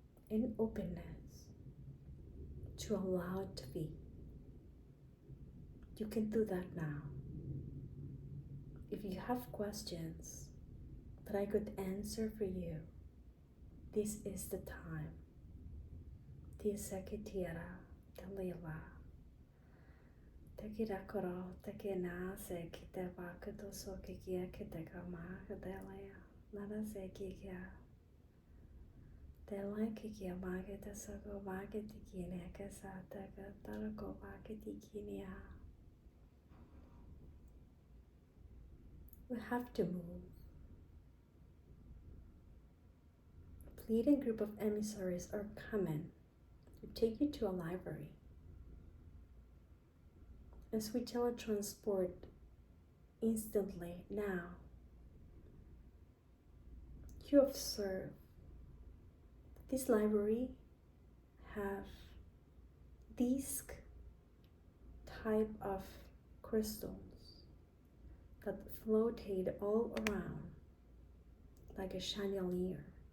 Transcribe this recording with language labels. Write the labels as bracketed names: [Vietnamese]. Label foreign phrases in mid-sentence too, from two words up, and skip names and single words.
[English] in openness to allow it to be. You can do that now. If you have questions that I could answer for you, this is the time. Te sekitiera, te lila, te kirakoro, te kina se kite wakato so kikia kite kama kadelea, nada se kikia. Te lai kikia magita soko magiti kine kasata katarako magiti kinia. We have to move. A Pleiadian group of emissaries are coming to take you to a library. As we teletransport instantly now, you observe that this library have these type of crystals that floated all around like a chandelier.